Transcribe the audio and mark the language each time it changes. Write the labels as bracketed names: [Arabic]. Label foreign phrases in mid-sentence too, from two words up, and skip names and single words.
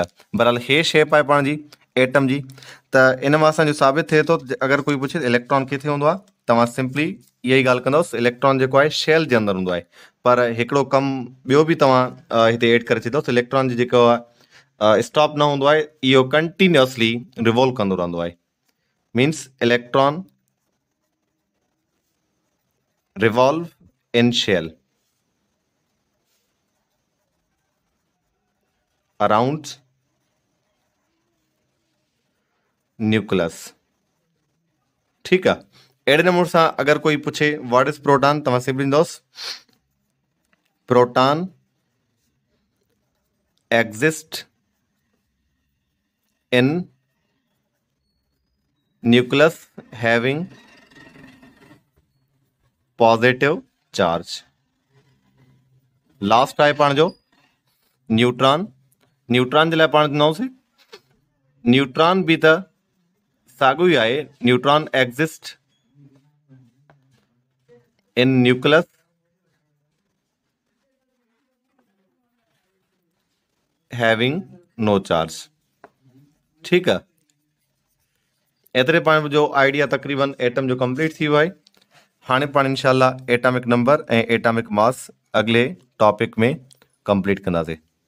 [Sindhi] बहरहाल हे शेप आहे पाण जी एटम जी। त इन मां असांजो साबित थिए थो, अगरि कोई पुछे इलेक्ट्रॉन किथे हूंदो आहे, तव्हां सिंपली इहा ई ॻाल्हि कंदोसि, इलेक्ट्रॉन जेको आहे शेल जे अंदरि हूंदो आहे। पर हिकिड़ो कमु ॿियो बि तव्हां हिते एड करे छॾींदोसि, इलेक्ट्रॉन जी जेको आहे स्टॉप न हूंदो आहे, इहो कंटिन्यूअसली रिवॉल्व कंदो रहंदो आहे। [English] Means electron revolve in shell around nucleus. [Sindhi] ठीकु आहे, अहिड़े नमूने सां अगरि कोई पुछे [English] what is proton, [Sindhi] तव्हां सिंपली ॾींदोसि [English] proton exist in nucleus having positive charge. [Sindhi] लास्ट आहे पाण जो न्यूट्रॉन। न्यूट्रॉन जे लाइ पाण ॾिनोसीं न्यूट्रॉन भी त साॻियो ई आहे। [English] Neutron exist in nucleus having no charge. [Urdu] ठीक है, [Sindhi] एतिरे पाण जो आइडिया तक़रीबन एटम जो कंप्लीट थी वियो आहे। हाणे पाण इंशाल्लाह एटॉमिक नंबर ऐं एटॉमिक मास अॻिले टॉपिक में कंप्लीट कंदासीं।